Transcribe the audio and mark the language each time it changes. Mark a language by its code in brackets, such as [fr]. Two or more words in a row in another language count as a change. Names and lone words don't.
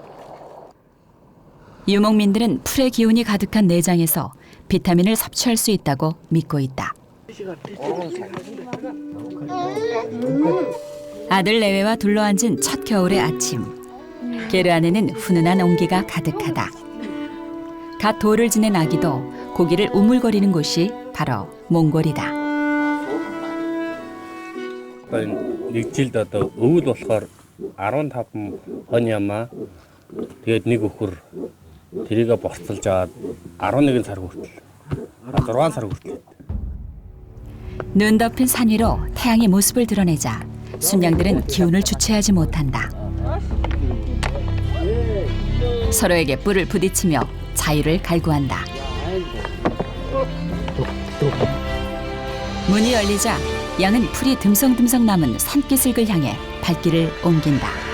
[ko] 유목민들은 풀의 기운이 가득한 내장에서 비타민을 섭취할 수 있다고 믿고 있다. 아들 내외와 둘러앉은 첫 겨울의 아침. 게르 안에는 훈훈한 온기가 가득하다. 갓 돌을 지낸 아기도 고기를 우물거리는 곳이 바로 몽골이다. [mn] нэг жилд одоо өвөл болохоор 15 хонь ямаа тэгээд нэг өхөр тэрийгэ борцолж аваад 11 сар хүртэл 6 сар хүртэл [ko] 눈 덮인 산 위로 태양의 모습을 드러내자 순양들은 기운을 주체하지 못한다. 서로에게 뿔을 부딪히며 자유를 갈구한다. 문이 열리자 양은 풀이 듬성듬성 남은 산기슭을 향해 발길을 옮긴다.